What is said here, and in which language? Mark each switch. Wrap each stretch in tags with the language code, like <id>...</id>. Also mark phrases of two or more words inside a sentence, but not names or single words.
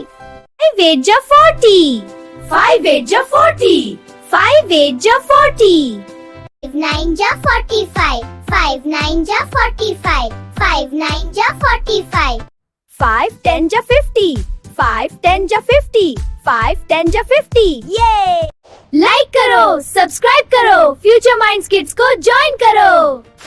<fi>5 8 ja 40, 5 8 ja 40, 5 8 ja 40. 5 9 ja 45, 5 9 ja 45, 5 9 ja 45. 5 10 ja 50, 5 10 ja 50, 5 10 ja 50. Yay!</fi> <hi>लाइक करो, सब्सक्राइब करो, फ्यूचर माइंड्स किड्स को ज्वाइन करो।</hi>